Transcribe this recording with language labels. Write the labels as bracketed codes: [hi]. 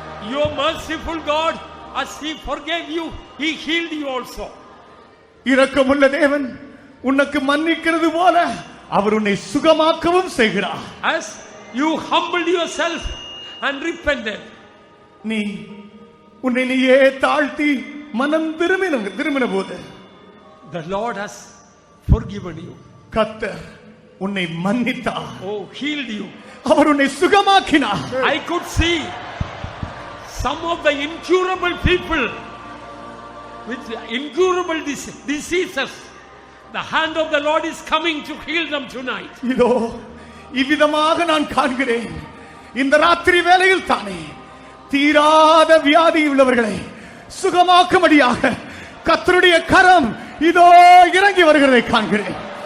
[en] Your merciful God, as He forgave you, He healed you also. [ta] இரக்கமுள்ள தேவன் உனக்கு மன்னிக்கிறது போல அவர் உன்னை சுகமாக்கவும் செய்கிறார். [en] As you humbled yourself and repented, [ta] நீ உன்னை நீயே தாழ்த்தி மனம் திரும்பின போது [en] the Lord has forgiven you. [ta] கர்த்தர் உன்னை மன்னித்தார். [en] Oh, healed you. [ta] அவர் உன்னை சுகமாக்கினார். [en] I could see some of the incurable people with incurable diseases. The hand of the Lord is coming to heal them tonight. [ta] இதோ இவ்விதமாக நான் காண்கிறேன். இந்த ராத்திரி வேளையில் தானே தீராத வியாதி உள்ளவர்களை சுகமாக்கும்படியாக கர்த்தருடைய கரம் இதோ இறங்கி வருகிறதை காண்கிறேன்.